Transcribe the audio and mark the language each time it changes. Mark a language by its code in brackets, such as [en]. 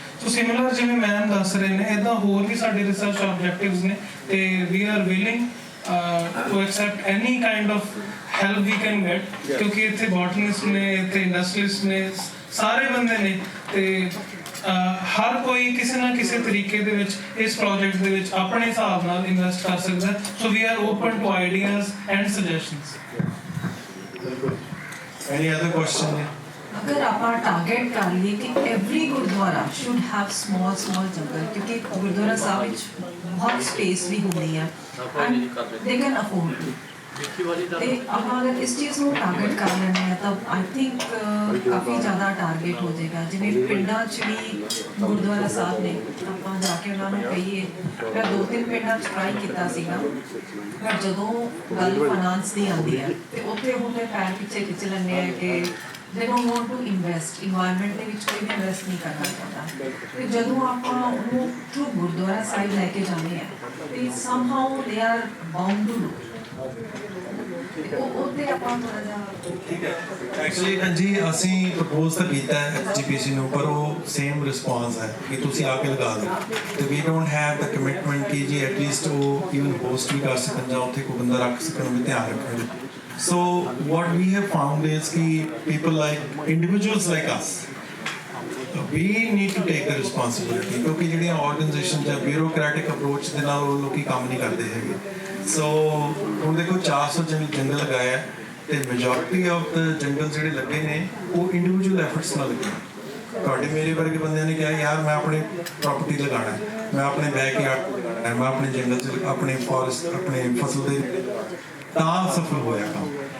[pa] ਸੋ similar ਜਿਵੇਂ ma'am ਦੱਸ ਰਹੇ ਨੇ ਇੱਦਾਂ ਹੋਰ ਵੀ ਸਾਡੇ ਰਿਸਰਚ ਆਬਜੈਕਟਿਵਸ ਨੇ ਤੇ [en] we are willing to accept any kind of help we can get, [pa] ਕਿਉਂਕਿ ਇੱਥੇ ਬੋਟਨਿਸਟ ਨੇ, ਇੱਥੇ ਇੰਡਸਟਰੀਲਿਸਟ ਨੇ, ਸਾਰੇ ਬੰਦੇ ਨੇ ਤੇ ਹਰ ਕੋਈ ਕਿਸੇ ਨਾ ਕਿਸੇ ਤਰੀਕੇ ਦੇ ਵਿੱਚ ਇਸ ਪ੍ਰੋਜੈਕਟ ਦੇ ਵਿੱਚ ਆਪਣੇ ਹਿਸਾਬ ਨਾਲ ਇਨਵੈਸਟ ਕਰ ਸਕਦਾ। [en] So we are open to ideas and suggestions. Any other question? [hi] अगर आप टारगेट कर लिए कि [en] every gurdwara should have small jungle, [hi] क्योंकि गुरुद्वारा साहब में बहुत स्पेस भी होती है [en] and they can afford [hi] ते आप अगर इस चीज़ को टारगेट कर लेने हैं तब [en] I think [hi] काफ़ी ज़्यादा टारगेट हो जाएगा। [pa] जिवें पिंडां च भी गुरुद्वारा साहब ने ਆਪਾਂ ਜਾ ਕੇ ਉਹਨਾਂ ਨੂੰ ਕਹੀਏ, ਮੈਂ 2-3 ਪਿੰਡਾਂ 'ਚ ਟਰਾਈ ਕੀਤਾ ਸੀਗਾ, ਪਰ ਜਦੋਂ ਗੱਲ ਫਾਈਨਾਂਸ ਦੀ ਆਉਂਦੀ ਹੈ ਤੇ ਉੱਥੇ ਉਹਦੇ ਪੈਰ ਪਿੱਛੇ ਖਿੱਚ ਲੈਂਦੇ ਆ ਕਿ [en] they don't want to invest, [pa] environment ਦੇ ਵਿੱਚ ਕੋਈ ਵੀ ਇਨਵੈਸਟ ਨਹੀਂ ਕਰਨਾ ਚਾਹੁੰਦਾ। ਤੇ ਜਦੋਂ ਆਪਾਂ ਉਹਨੂੰ ਥਰੂ ਗੁਰਦੁਆਰਾ ਸਾਹਿਬ ਲੈ ਕੇ ਜਾਂਦੇ ਆ ਤੇ [en] somehow they are bound to do [pa] ਉਹਦੇ ਆਪਾਂ ਥੋੜਾ ਜਿਹਾ ਠੀਕ ਹੈ। ਐਕਚੁਅਲੀ ਜੀ ਅਸੀਂ ਪ੍ਰਪੋਜ਼ ਤਾਂ ਕੀਤਾ ਹੈ ਐਚਜੀਪੀਸੀ ਨੂੰ, ਪਰ ਉਹ ਸੇਮ ਰਿਸਪੌਂਸ ਹੈ ਕਿ ਤੁਸੀਂ ਆ ਕੇ ਲਗਾ ਦਿਓ ਤੇ [en] we don't have the commitment [pa] ਕਿ ਜੀ ਐਟਲੀਸਟ ਉਹ ਇਵਨ ਹੋਸਟ ਵੀ ਕਰ ਸਕਣ ਜਾਂ ਉੱਥੇ ਕੋਈ ਬੰਦਾ ਰੱਖ ਸਕਣ ਵੀ ਧਿਆਨ ਰੱਖਣ। [en] So what we have found is कि people like individuals like us, we need to take the responsibility, क्योंकि [pa] ਜਿਹੜੀਆਂ organization ਜਾਂ bureaucratic approach ਦੇ ਨਾਲ ਉਹ ਲੋਕੀ ਕੰਮ ਨਹੀਂ ਕਰਦੇ ਹੈਗੇ। So ਹੁਣ ਦੇਖੋ 400 ਜੰਗਲ ਲਗਾਇਆ ਤੇ [en] majority of the [pa] ਜੰਗਲ ਜਿਹੜੇ ਲੱਗੇ ਨੇ ਉਹ individual efforts ਨਾਲ ਲੱਗੇ। ਤੁਹਾਡੇ ਮੇਰੇ ਵਰਗੇ ਬੰਦਿਆਂ ਨੇ ਕਿਹਾ ਯਾਰ ਮੈਂ ਆਪਣੀ ਪ੍ਰਾਪਰਟੀ ਲਗਾਉਣਾ, ਮੈਂ ਆਪਣੇ ਬੈਕਯਾਰਡ ਲਗਾਉਣਾ, ਮੈਂ ਆਪਣੇ ਜੰਗਲ 'ਚ ਆਪਣੇ ਫੋਰੈਸਟ ਆਪਣੇ ਫਸਲ ਦੇ ਤਾਂ ਸਫਲ ਹੋਇਆ ਕੰਮ।